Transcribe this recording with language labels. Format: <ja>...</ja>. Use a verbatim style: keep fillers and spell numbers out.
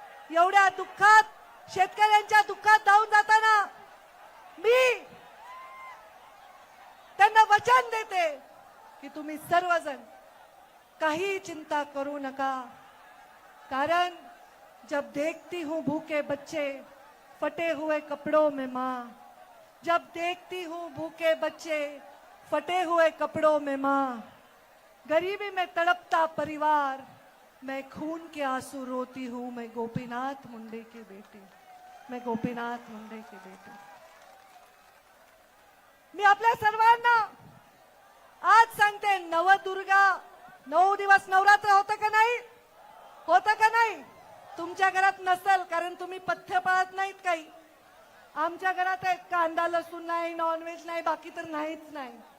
<mr>एवढ्या दुःखात शेतकऱ्यांच्या दुःखात धावून जाताना मी त्यांना वचन देते की तुम्ही सर्वजण काही चिंता करू नका.</mr> <hi>कारण जब देखती हूँ भूखे बच्चे फटे हुए कपड़ों में माँ, जब देखती हूँ भूखे बच्चे फटे हुए कपड़ों में माँ, गरीबी में तड़पता परिवार, मैं खून के आंसू रोती हूँ, मैं गोपीनाथ मुंडे की बेटी, मैं गोपीनाथ मुंडे की बेटी.</hi> <mr>मी आपल्या सर्वांना आज सांगते, नवदुर्गा नऊ दिवस नवरात्र होतं का नाही, होतं का नाही? तुमच्या घरात नसेल कारण तुम्ही पथ्य पाळत नाहीत काही. आमच्या घरात आहे, कांदा लसूण नाही, नॉनव्हेज नाही, बाकी तर नाहीच नाही.</mr>